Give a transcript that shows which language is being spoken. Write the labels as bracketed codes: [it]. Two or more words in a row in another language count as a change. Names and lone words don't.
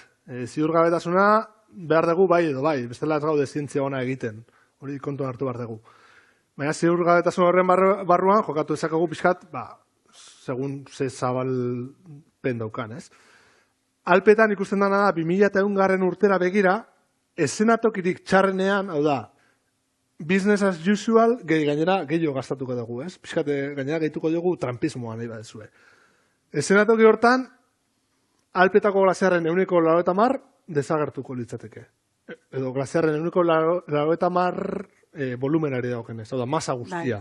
[eu] Ziurgabetasuna behar dugu bai edo bai, bestela ez gaude zientzia ona egiten, hori kontuan hartu behar dugu. Baina ziurgabetasun horren barruan, jokatu ezakagu pixkat, segun ze zabalpen daukan, ez? Alpetan ikusten dana da, 2001 urtera begira, esenatokirik txarrenean, hau da, [en] business as usual, [eu] gainera gehiago gastatuko dugu, ez? Pixkate gainera gehituko dugu trampismoa nahi badezue. Esenatoki hortan, Alpetako glaziarren 90% desagertuko litzateke. Edo glaziarren 90% volumenari daukenez, hau da, masa guztia.